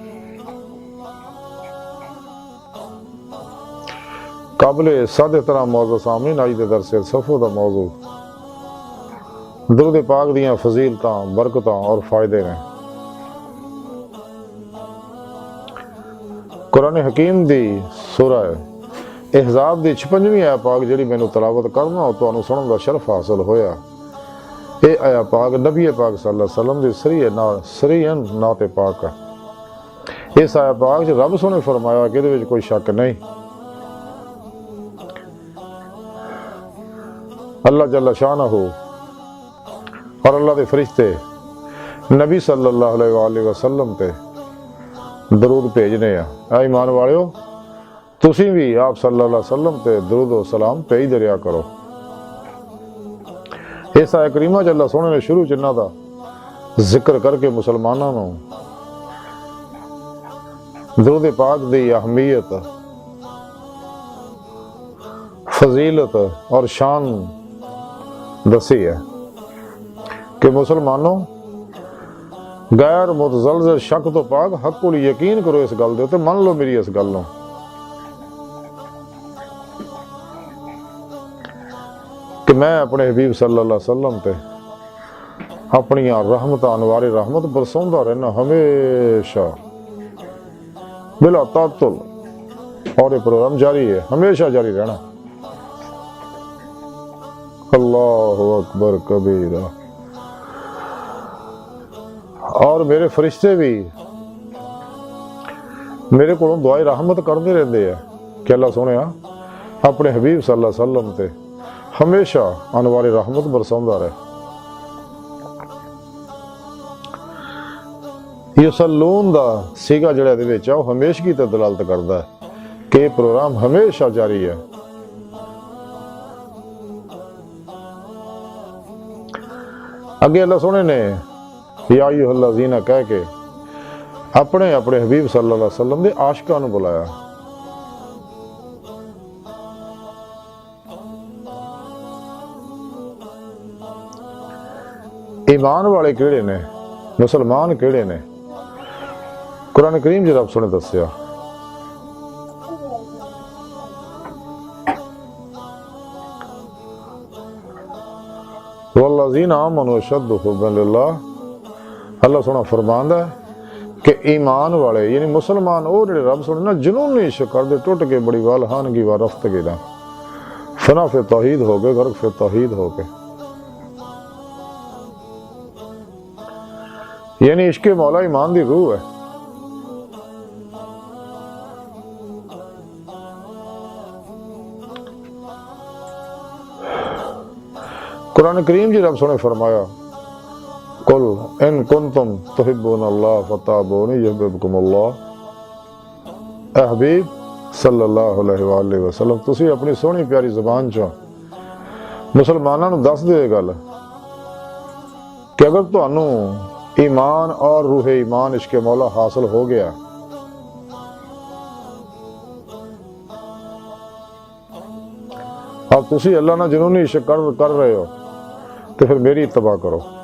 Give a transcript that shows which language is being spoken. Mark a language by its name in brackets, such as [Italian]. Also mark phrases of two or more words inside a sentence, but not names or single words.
[Punjabi] قابل سادے طرح موضوع سامعین اج دے درس صفو دا موضوع درود پاک دیاں فضیلتاں برکتاں اور فائدے نے. قرآن حکیم دی سورہ احزاب دی 56ویں آیت پاک جیہڑی مینوں تلاوت کرنا اور تہانوں سنن دا شرف حاصل ہویا. یہ آیہ پاک نبی پاک [Arabic] صلى الله عليه وسلم [Punjabi] دی صریحاً نعت پاک ہے. اس آیہ پاک چ رب سوہنے فرمایا کہ ایہدے وچ کوئی شک نہیں, [Arabic] الله جل شانه [Punjabi] اور اللہ کے فرشتے نبی [Arabic] صلى الله عليه وسلم [Punjabi] تے درود بھیجنے آ. ایمان والیو تسیں بھی آپ [Arabic] صلى الله عليه وسلم [Punjabi] تے درود و سلام بھیجدے رہا کرو. اس آیہ کریمہ چ اللہ سوہنے نے شروع چ انہاں دا ذکر کر کے مسلمانوں نوں درود پاک دی اہمیت, فضیلت اور شان دسی ہے کہ مسلمانوں غیر متزلزل شک توں پاک حق کو یقین کرو، اس گل دے تے من لو میری اس گل نوں کہ میں اپنے حبیب [Arabic] صلى الله عليه وسلم [Punjabi] تے اپنی رحمت انوار رحمت برساؤندا رہنا ہمیشہ بلا تعطل، اور یہ پروگرام جاری ہے، ہمیشہ جاری رہنا. [Arabic] الله أكبر كبيرا. [Urdu] اور میرے فرشتے بھی میرے کو دعائے رحمت کرتے رہتے ہیں [Punjabi] کہ اللہ سوہنے اپنے حبیب [Arabic] صلى الله عليه وسلم [Punjabi] تے ہمیشہ انوار رحمت برساؤندا رہے. یصلون دا صیغہ جیہڑا ایہدے وچ آ اوہ ہمیشگی تے دلالت کردا ہے کہ پروگرام ہمیشہ جاری ہے. اگے اللہ سوہنے نے [Arabic] يا أيها الذين [Punjabi] کہہ کے اپنے اپنے حبیب [Arabic] صلى الله عليه وسلم [Punjabi] دے عاشقاں نوں بلایا. ایمان والے کیہڑے نے، مسلمان کیہڑے نے، قرآن کریم چ رب سوہنے دسیا. [Arabic] والذين آمنوا أشد حبا لله, [Punjabi] اللہ سوہنا فرماندا ہے کہ ایمان والے یعنی مسلمان وہ جیہڑے رب سوہنے نا جنونی عشق کردے ٹٹ کے بڑی والہانگی و رفتگی دا فنا فی توحید ہو گئے، غرق فی توحید ہو گئے. یعنی عشق مولا ایمان دی روح ہے. قرآن کریم جی رب سوہنے فرمایا [Arabic] قل إن كنتم تحبون الله فاتبعوني يحببكم الله. [Punjabi] اے حبیب [Arabic] صلى الله عليه وسلم [Punjabi] تسی اپنی سوہنی پیاری زبان چوں مسلمانوں نوں دس دے گل کہ اگر تہانوں ایمان اور روح ایمان عشق مولا حاصل ہو گیا اب تسی اللہ نا جنونی عشق کر رہے ہو تو فیر میری اتباع کرو.